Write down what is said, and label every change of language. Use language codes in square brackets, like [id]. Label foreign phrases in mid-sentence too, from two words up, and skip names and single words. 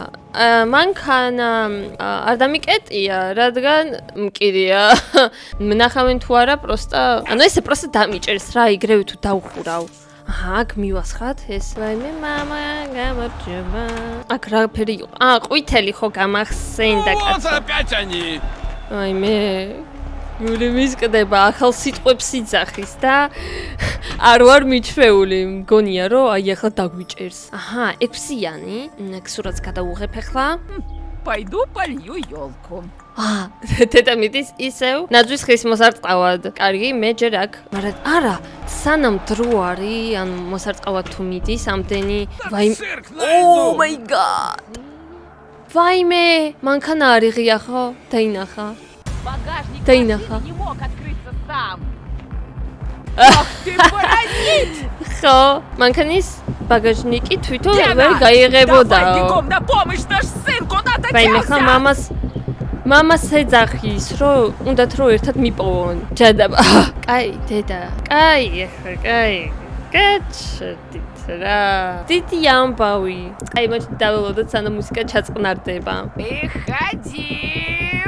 [ka] მანქანა არ დამიკეტია, რადგან მკირია. მნახავენ თუ არა, ანუ ესე პროსტა დამიჭერს რა, იგრევე თუ დავხურავ. აქ მივასხათ ეს. ვაიმე, მამა, გამარჯობა. აქ რა ფერი იყო? ყვითელი ხო გამახსენდა კაცო. [ru] Опять они. [ka] ვაიმე. გული მისკდება, ახალ სიტყვებს იძახის და არ ვარ მიჩვეული. მგონია რომ აი ახლა დაგვიჭერს. 6-იანი. სურათს გადავუღებ ახლა. [ru] Пойду полью елку. [ka] თეთა მიდის ისევ ნაძვის ხის მოსარწყავად. კარგი, მე ჯერ აქ. მაგრამ არა, სანამ დრო არის, ანუ მოსარწყავად თუ მიდის, ამდენი ვაიმე. [en] Oh my god. [ka] ვაიმე, მანქანა არიღია ხო? დაინახა. [ru] Багажник [ka] Таинаха. [ru] машины не мог открыться сам. Ах ты паразит! ხო, манქანის багажники თვითონ ვერ გაიღებოდა. Давай бегом на помощь, наш сын куда-то [ka] ვაიმე, ხა [ru] делся! [ka] მამას ეძახის, რომ უნდათ რომ ერთად მიპოვონ. ჯადაბა. კაი, დედა. კაი. გაჩდით რა. დიდი ამბავი. კაი, მაშინ დაველოდოთ სანამ მუსიკა ჩაწყნარდება. [ru] Выходим!